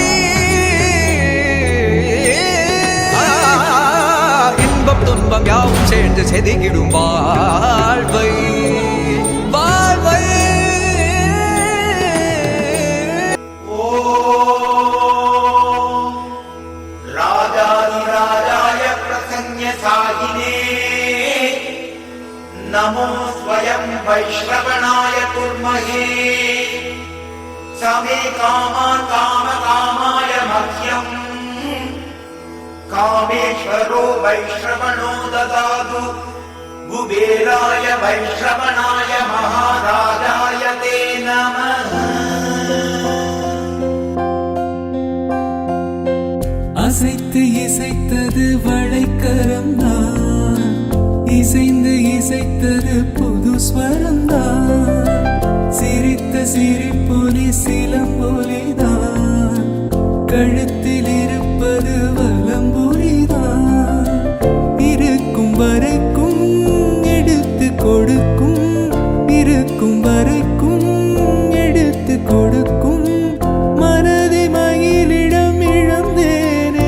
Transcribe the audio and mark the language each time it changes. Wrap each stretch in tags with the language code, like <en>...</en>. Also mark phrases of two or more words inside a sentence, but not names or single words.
<ta>இன்பம் துன்பம் யாவும் சேர்ந்து செதுக்கிடும் வாழ்வை வாழ்வை</ta> <sa>राजाधिराजाय प्रसह्य साहिने नमो स्वयं वैश्रवणाय कुर्महे समे कामान् कामकामाय मह्यम् कामेश्वरो वैश्रवणो ददातु कुबेराय वैश्रवणाय महाराजाय ते नमः</sa> <ta>அசைத்து இசைத்தது வளைக்கரம்தான் இசைந்து இசைத்தது புது ஸ்வரம்தான் சிரித்த சிரிப்பொலி சிலம்பொலிதான் கழுத்தில் இருப்பது வலம்புரிதான் இருக்கும் வரைக்கும் எடுத்து கொடுக்கும் இருக்கும் வரைக்கும் எடுத்து கொடுக்கும் மனதை மயிலிடம் இழந்தே</ta>